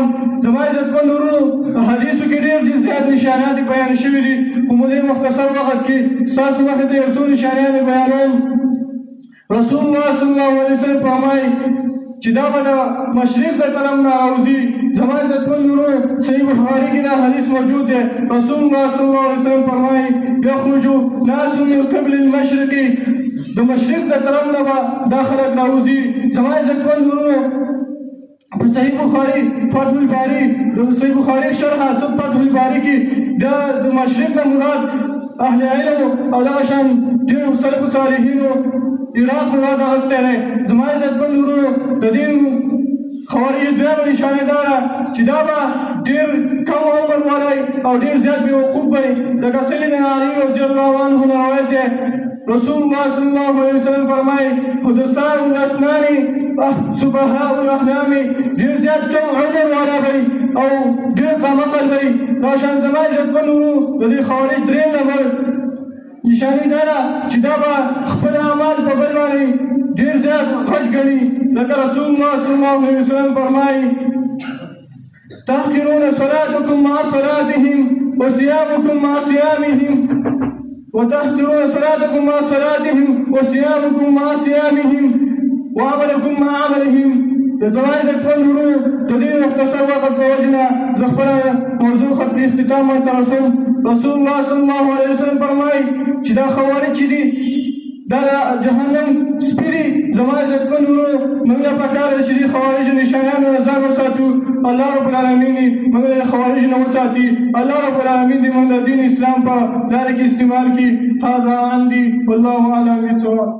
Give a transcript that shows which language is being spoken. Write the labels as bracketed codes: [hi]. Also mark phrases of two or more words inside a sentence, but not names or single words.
[ps] زما عزتمن ورونو په حدیثو کې ډېر زیات نشانات بیان شوي دي، خو موږ دې مختصر وخت کې ستاسو مخې ته یو څو نشانات بیانوم. رسول الله [ar] صلی الله علیه وسلم [ps] فرمایي چې دا به د مشرق د طرف نه راوځي. زما عزتمن ورونو صحیح بخاري کې دا حدیث موجود دی. رسول الله [ar] صلی الله علیه وسلم [ps] فرمایي [ar] یخرج ناس من قبل المشرق، [ps] د مشرق د طرف نه به دا خلک راوځي. زما عزتمن ورونو په صحیح بخاري فتح الباري د صحیح بخاري شرح فتح الباري کې د مشرق نه مراد اهل علم او دغه شان ډېرو سلف صالحینو عراق مراد اخیستی دی. زما عزتمن ورونو د دې خوارج دویمه نشانه دا ده چې دا به ډېر کم عمر والی او ډېر زیات بېوقوف وي. لکه سیدنا علي [ar] رضی الله عنه [ps] نه روایت دی. رسول الله [ar] صلی الله علیه وسلم [ps] فرمایي [ar] حدثاء الاسنان سفهاء الاحلام، [ps] ډېر زیات کم عمر والا وي او ډېر کم عقل وي. دا شان زما عزتمن ورونو [ar] د دې خوارج [ps] درېیم نمبر نشانه دا ده چې دا به خپل اعمال په بل باندې ډېر زیات غټ ګڼي. [ar] لکه رسول الله صلی الله علیه وسلم فرمایي تحقرون صلاتكم مع صلاتهم وصيامكم مع صيامهم وتحقرون صلاتكم مع صلاتهم وصيامكم مع صيامهم وعملكم مع عملهم. [ps] د زما عزتمن ورونو د دې مختصر وخت په وجې نه زه خپله موضوع ختمي اختتام ورته رسوم. رسول الله [ar] صلی الله علیه وسلم [ps] فرمایي چې دا خوارج چې دي دا د جهنم سپي دي. زما عزتمن ورونو موږ له پکار ده چې دې خوارجو نشانیانو نه ځان وساتو. الله رب العالمین دې موږ له خوارجو نه وساتي. الله رب العالمین دې موږ د دین اسلام په لاره کې استعمال کړي. [ar] هذا عندي والله اعلم بالصواب.